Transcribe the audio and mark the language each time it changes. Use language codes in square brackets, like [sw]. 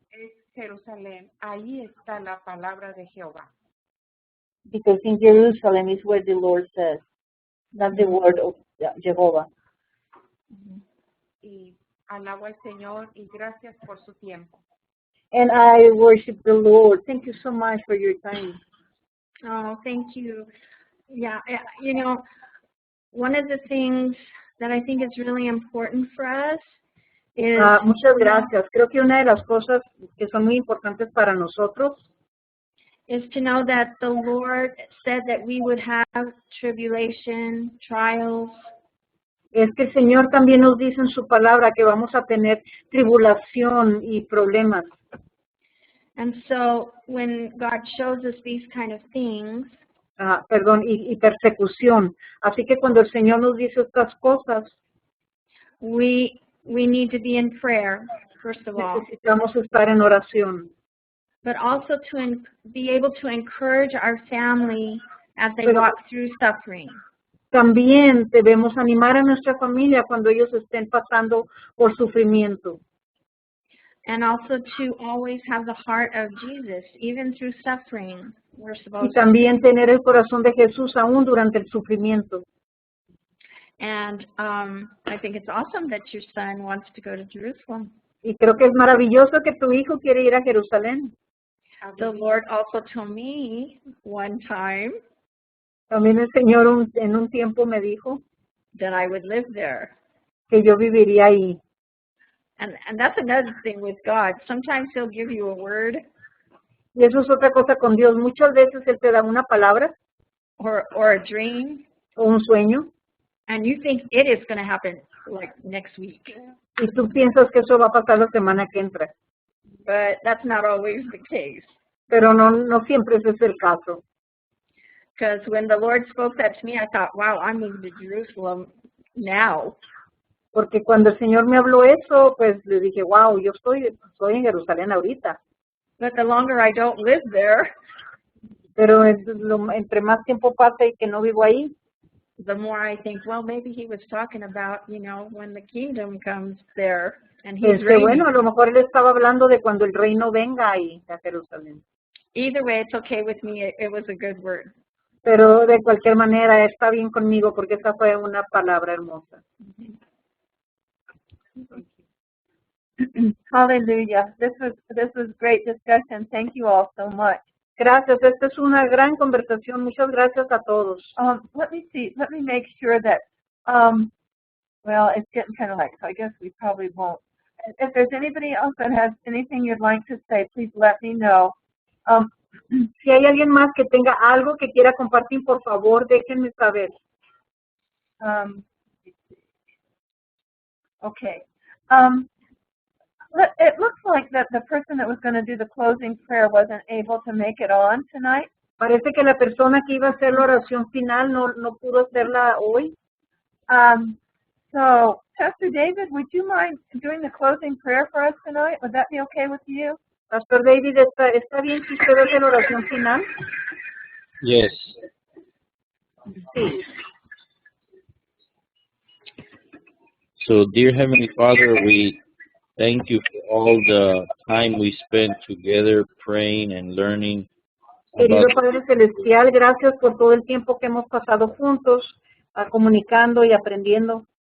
[es] es Jerusalén, ahí está la palabra de Jehová. [en] Because in Jerusalem is where the Lord says, not the word of Jehovah. [es] Y alabo al Señor y gracias por su tiempo. [en] And I worship the Lord. Thank you so much for your time. Oh, thank you. Yeah, you know, one of the things that I think is really important for us is [es] Muchas gracias. Creo que una de las cosas que son muy importantes para nosotros [en] to know that the Lord said that we would have tribulation, trials, [es] es que el Señor también nos dice en su palabra que vamos a tener tribulación y problemas. [en] and so when God shows us these kind of things, [es] Y persecución. Así que cuando el Señor nos dice estas cosas, [en] we need to be in prayer, first of all, [es] necesitamos estar en oración. [en] but also to be able to encourage our family as they [es] Pero- [en] walk through suffering. [es] También debemos animar a nuestra familia cuando ellos estén pasando por sufrimiento. [en] And also to always have the heart of Jesus, even through suffering. We're [es] Y [en] supposed to. [es] también tener el corazón de Jesús aún durante el sufrimiento. [en] And I think it's awesome that your son wants to go to Jerusalem. [es] Y creo que es maravilloso que tu hijo quiere ir a Jerusalén. [en] The Lord also told me one time [es] También el Señor en un tiempo me dijo [en] that I would live there. [es] que yo viviría ahí. [en] And that's another thing with God. Sometimes He'll give you a word [es] Y eso es otra cosa con Dios. Muchas veces Él te da una palabra [en] or a dream, [es] o un sueño [en] and you think it is going to happen like next week. [es] y tú piensas que eso va a pasar la semana que entra. [en] But that's not always the case. [es] Pero no siempre ese es el caso. [en] Because when the Lord spoke that to me, I thought, wow, I'm moving to Jerusalem now. [es] Porque cuando el Señor me habló eso, pues le dije, wow, yo estoy en Jerusalén ahorita. [en] But the longer I don't live there, [es] Pero entre más tiempo pasa y que no vivo ahí, [en] the more I think, well, maybe He was talking about, when the kingdom comes there and He's [es] pensé, [en] reigning. [es] bueno, a lo mejor Él estaba hablando de cuando el reino venga ahí a Jerusalén. [en] Either way, it's okay with me. It was a good word. [es] Pero de cualquier manera está bien conmigo porque esa fue una palabra hermosa. [en] Hallelujah. This was great discussion. Thank you all so much. [es] Gracias, esta es una gran conversación. Muchas gracias a todos. [en] Let me see. Let me make sure that, well, it's getting kind of late, so I guess we probably won't. If there's anybody else that has anything you'd like to say, please let me know. [es] Si hay alguien más que tenga algo que quiera compartir, por favor, déjenme saber. [en] Okay. It looks like that the person that was going to do the closing prayer wasn't able to make it on tonight. [es] Parece que la persona que iba a hacer la oración final no pudo hacerla hoy. [en] So, Pastor David, would you mind doing the closing prayer for us tonight? Would that be okay with you? [es] Pastor David, ¿está bien si usted hace la oración final? [en] Yes. [es] Sí. [en] So, dear Heavenly Father, we thank you for all the time we spent together praying and learning [es] Querido [en] about [es] Padre Celestial, gracias por todo el tiempo que hemos pasado juntos, comunicando y aprendiendo.